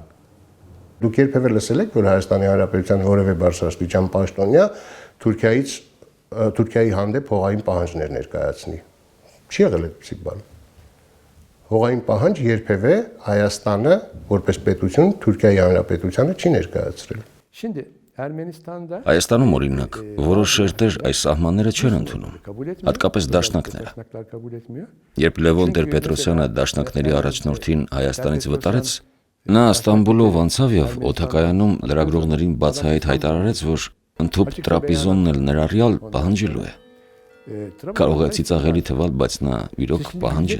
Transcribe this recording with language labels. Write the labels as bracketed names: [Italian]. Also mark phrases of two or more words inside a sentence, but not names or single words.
[Armenian] Դուք երբևէ լսել եք, որ Հայաստանի Հանրապետության որևէ բարձրաստիճան պաշտոնյա Թուրքիայի հանդեպ հողային պահանջներ ներկայացնի։ Չի եղել այդպիսի բան։ Հողային պահանջ երբևէ Հայաստանը որպես պետություն Թուրքիայի Հանրապետությանը չի ներկայացրել։ [Turkish] Şimdi Ermenistan'da [Armenian] Հայաստանում օրինակ որոշ շերտեր այս սահմանները չեն ընդունում, հատկապես դաշնակները։ [Turkish] kabul etmiyor. [Armenian] Երբ Լևոն Տեր-Պետրոսյանը դաշնակների առաջնորդին Հայաստանից վտարեց, նա Ստամբուլով անցավ եւ օթակայանում լրագրողներին բացահայտ հայտարարեց, որ Ընդհուպ տրապիզոնն էլ ներառյալ պահանջելու է։ Կարող է ծիծաղելի թվալ, բայց նա իրոք պահանջեց։